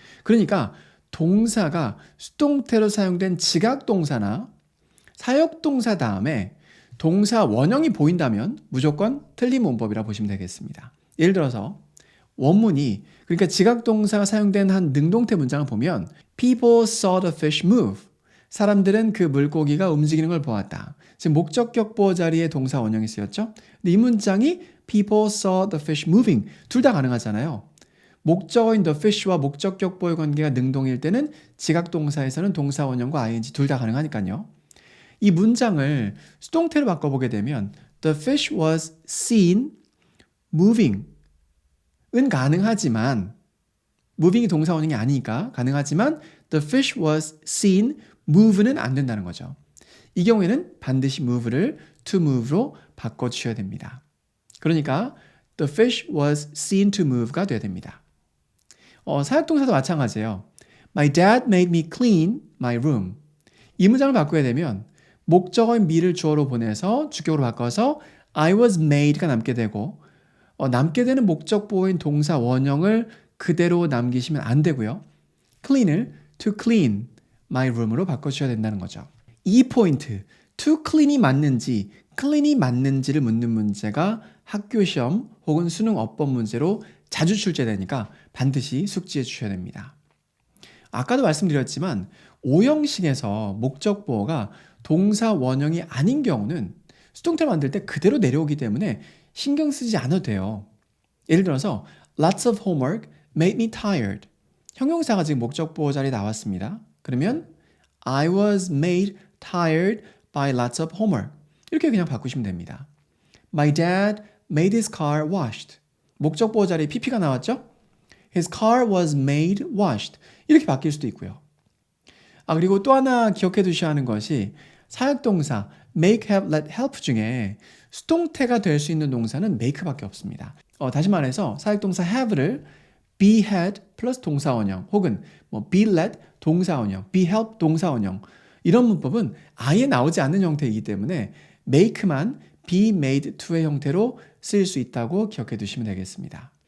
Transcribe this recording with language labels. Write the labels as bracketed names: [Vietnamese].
[Korean] 그러니까 동사가 수동태로 사용된 지각동사나 사역동사 다음에 동사 원형이 보인다면 무조건 틀린 문법이라 보시면 되겠습니다. 예를 들어서 원문이 그러니까 지각동사가 사용된 한 능동태 문장을 보면 [English] People saw the fish move. [Korean] 사람들은 그 물고기가 움직이는 걸 보았다. 지금 목적격 보어 자리에 동사 원형이 쓰였죠. 근데 이 문장이 [English] People saw the fish moving. [Korean] 둘 다 가능하잖아요. 목적어인 the fish와 목적격 보어 관계가 능동일 때는 지각동사에서는 동사 원형과 ing 둘 다 가능하니까요. 이 문장을 수동태로 바꿔보게 되면 [English] The fish was seen moving [Korean] 은 가능하지만 moving이 동사 원형이 아니니까 가능하지만 [English] The fish was seen move [Korean] 는 안 된다는 거죠. 이 경우에는 반드시 move를 to move로 바꿔주셔야 됩니다. 그러니까 [English] The fish was seen to move가 [Korean] 돼야 됩니다. 사역동사도 마찬가지예요. [English] My dad made me clean my room. [Korean] 이 문장을 바꾸게 되면 목적어인 me를 주어로 보내서 주격으로 바꿔서 [English] I was made [Korean] 가 남게 되고 남게 되는 목적보어인 동사 원형을 그대로 남기시면 안 되고요. clean을 [English] to clean my room [Korean] 으로 바꿔주셔야 된다는 거죠. 이 포인트, to clean이 맞는지, clean이 맞는지를 묻는 문제가 학교 시험 혹은 수능 어법 문제로 자주 출제되니까 반드시 숙지해 주셔야 됩니다. 아까도 말씀드렸지만 오형식에서 목적보어가 동사 원형이 아닌 경우는 수동태를 만들 때 그대로 내려오기 때문에 신경 쓰지 않아도 돼요. 예를 들어서 [English] lots of homework made me tired. [Korean] 형용사가 지금 목적보어 자리에 나왔습니다. 그러면 [English] I was made tired by lots of homework. [Korean] 이렇게 그냥 바꾸시면 됩니다. [English] My dad made his car washed. [Korean] 목적보어 자리에 pp가 나왔죠? [English] His car was made washed. [Korean] 이렇게 바뀔 수도 있고요. 그리고 또 하나 기억해 두셔야 하는 것이 사역동사 make, have, let, help 중에 수동태가 될 수 있는 동사는 make밖에 없습니다. 다시 말해서 사역동사 have를 be had 플러스 동사원형 혹은 be let 동사원형, be help 동사원형 이런 문법은 아예 나오지 않는 형태이기 때문에 make만 be made to의 형태로 쓰일 수 있다고 기억해 두시면 되겠습니다.